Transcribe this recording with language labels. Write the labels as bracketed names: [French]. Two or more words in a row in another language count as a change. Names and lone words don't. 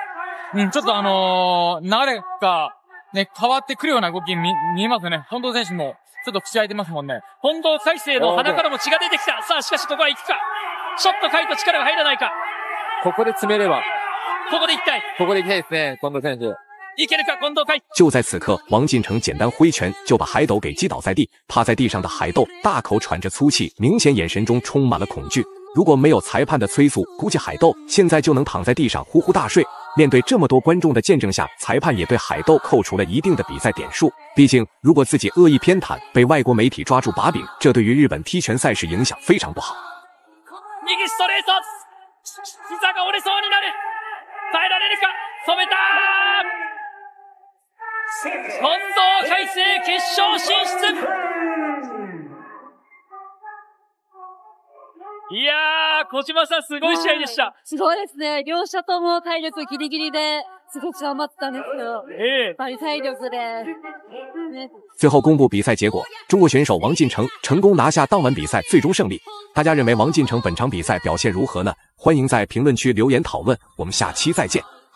[Japanese] ちょっと流れが、ね、変わってくるような動き見えますよね。近藤選手も、ちょっと口開いてますもんね。近藤海星の鼻からも血が出てきた。さあ、しかしここは行くか。ちょっとカイト力が入らないか。ここで詰めれば。ここで行きたい。ここで行きたいですね、近藤選手。いけるか、近藤海。 [Chinese] 就在此刻，王进成简单挥拳就把海斗给击倒在地。趴在地上的海斗大口喘着粗气，明显眼神中充满了恐惧。如果没有裁判的催促，估计海斗现在就能躺在地上呼呼大睡。面对这么多观众的见证下，裁判也对海斗扣除了一定的比赛点数。毕竟，如果自己恶意偏袒，被外国媒体抓住把柄，这对于日本踢拳賽事影響非常不好。 [Japanese] 右ストレート。膝が折れそうになる。耐えられるか。止めた。近藤海星決勝進出。いやー、小島さん、すごい試合でした。すごいですね。両者とも体力ギリギリで、すごく頑張ってたんですけど。やっぱり体力で。 [Chinese] 最后公布比赛结果，中国选手王进成成功拿下当晚比赛最终胜利。大家认为王进成本场比赛表现如何呢？欢迎在评论区留言讨论，我们下期再见。